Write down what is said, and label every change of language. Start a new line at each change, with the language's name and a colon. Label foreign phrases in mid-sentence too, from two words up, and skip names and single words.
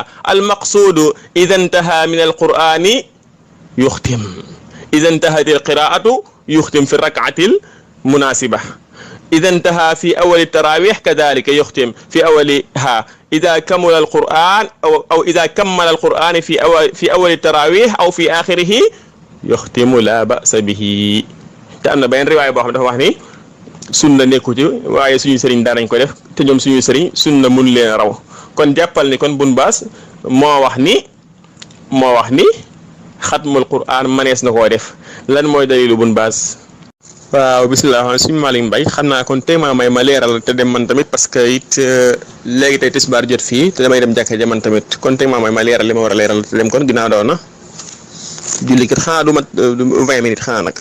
Arabic: المقصود إذا انتهى من القرآن يختم، إذا انتهت القراءة يختم في الركعة المناسبة، إذا انتهى في أول التراويح كذلك يختم في أولها. إذا كمل القرآن أو إذا كمل القرآن في أول التراويح أو في آخره يختم لا بأس به.
Wolof: te am na benn riwaay boo xam ne dafa wax ni sunna nekku ci waaye suñu sëriñ daanañ ko def te ñoom suñu sëriñ sunna mun leen raw. kon jàppal ni kon Bun Baas moo wax ni xatmul Qur'an manees na koo def. lan mooy dalilu Bun Baas? waaw bisimilah suñu Malick Mbaye xam naa kon tey maa may ma leeral te dem man tamit
French: parce que
Wolof: it léegi tey tisbaar jot fii te damay dem jàkka ja man tamit kon tey maa may ma leeral li ma war a leeral te dem kon ginnaaw doon na julli kat xanaa du mat 20 minutes xanaa nag.